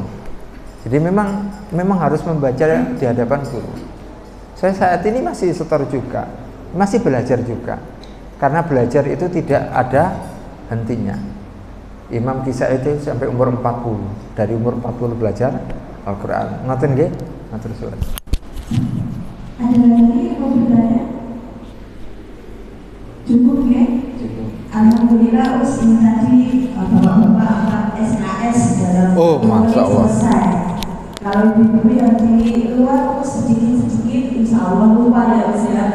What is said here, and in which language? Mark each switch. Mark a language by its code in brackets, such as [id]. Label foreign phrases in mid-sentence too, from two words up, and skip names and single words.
[id] Jadi memang harus membaca di hadapan guru. Saya saat ini masih setor juga, masih belajar juga. Karena belajar itu tidak ada hentinya. Imam Kisah itu sampai umur 40. Dari umur 40 belajar Al-Quran. [jv] Ngaten nggih? Matur suwun. [id] Ada lagi yang mau bertanya? Cukup ya? Cukup. Alhamdulillah usin tadi bapak-bapak SKS dalam [ar] ما شاء الله. [id] selesai. Kalau ibu-ibu yang di luar sedikit-sedikit [ar] إن شاء الله [id] lupa ya Mas ya.